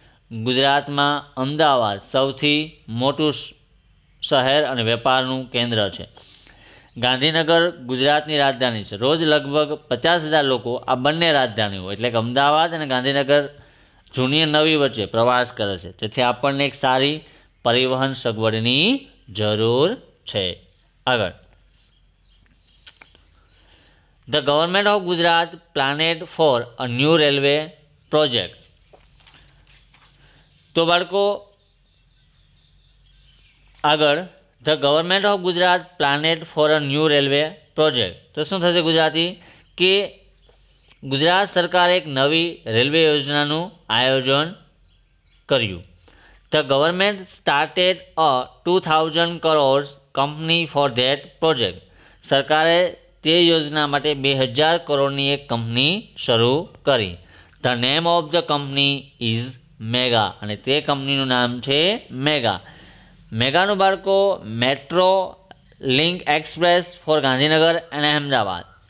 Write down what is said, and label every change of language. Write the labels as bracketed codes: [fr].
[gu] ગુજરાતમાં અમદાવાદ સૌથી મોટું શહેર અને વેપારનું કેન્દ્ર છે. ગાંધીનગર ગુજરાતની રાજધાની છે. રોજ લગભગ 50,000 લોકો આ બંને રાજધાનીઓ એટલે કે અમદાવાદ અને ગાંધીનગર, જૂની અને નવી વચ્ચે પ્રવાસ કરે છે. તેથી આપણને એક સારી પરિવહન સગવડની જરૂર છે. [en] આગળ, The government of Gujarat planned for a new railway project. [gu] તો બાળકો આગળ, [en] The government of Gujarat planned for a new railway project. [gu] તો શું થશે ગુજરાતી? કે ગુજરાત સરકારે એક નવી રેલવે યોજનાનું આયોજન કર્યું. [en] The government started a 2,000 crores company for that project. [gu] સરકારે તે યોજના માટે 2,000 કરોડની એક કંપની શરૂ કરી. [en] the name of the company is Mega, [gu] અને તે કંપનીનું નામ છે મેગા. મેગાનું બાળકો [en] Metro link express for Gandhinagar and Ahmedabad.